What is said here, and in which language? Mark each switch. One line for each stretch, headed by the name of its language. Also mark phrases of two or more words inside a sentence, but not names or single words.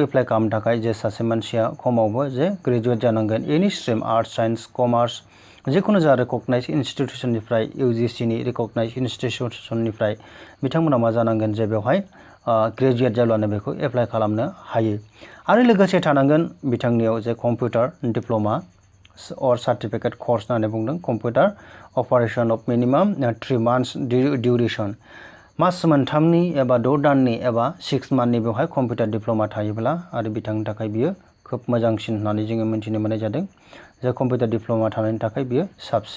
Bodo: एप्लाइ खालामनो थाखाय जे सासे मानसिया खमावबो जे ग्रेजुवेट जानांगोन
English: any stream arts science commerce
Bodo: जिखुनु जा
English: recognize institution
Bodo: इउजिसिनि
English: recognize institution
Bodo: बिथांमोना मा जानांगोन जे बेवहाय ग्रेजुवेट जाब्लानो बेखौ एप्लाइ खालामनो हायो आरो लोगोसे थानांगोन बिथांनियाव जे
English: computer diploma or certificate course
Bodo: होननानै बुंदों
English: computer operation of minimum
Bodo: 3 months डिउरेसन मास मोनथामनि एबा 6 दाननि एबा 6 मान्थनि बेवहाय
English: computer diploma
Bodo: थायोब्ला आरो बिथांनि थाखाय बियो खोब मोजांसिन होननानै जोङो मिथिनो मोननाय जादों जे
English: computer diploma
Bodo: थानायनि थाखाय बियो साबसिन।